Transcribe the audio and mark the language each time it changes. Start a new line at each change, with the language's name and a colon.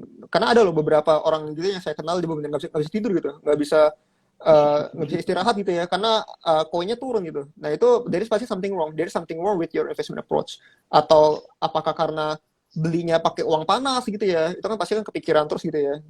Indonesian: Karena ada loh beberapa orang gitu yang saya kenal, dia benar nggak bisa tidur gitu, nggak bisa istirahat gitu ya, karena koinnya turun gitu. Nah itu
English: there is pasti something wrong. There is something wrong with your investment approach.
Indonesian: Atau apakah karena belinya pakai uang panas gitu ya, itu kan pasti kan kepikiran terus gitu ya.